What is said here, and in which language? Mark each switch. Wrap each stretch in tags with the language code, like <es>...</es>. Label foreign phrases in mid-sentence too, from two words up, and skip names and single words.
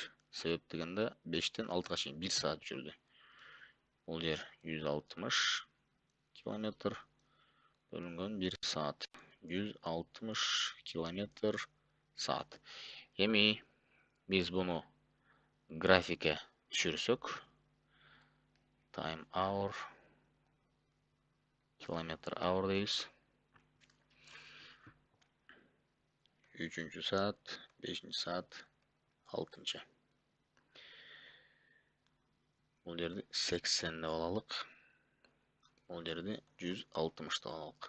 <ky>Себеп дегенде 5-тен 6-га чейин 1 саат жүрдү. Бул жер 160 километр бөлүнгөн 1 саат. 160 километр саат. Эми биз буну графикке түшүрсөк,</ky> <en>time hour, километр hour дейбиз.</en> <ky>3-чү саат, 5-чи саат, 6-чы. Бул жерде 80 деп алалык. Бул жерде 160 деп алалык.</ky>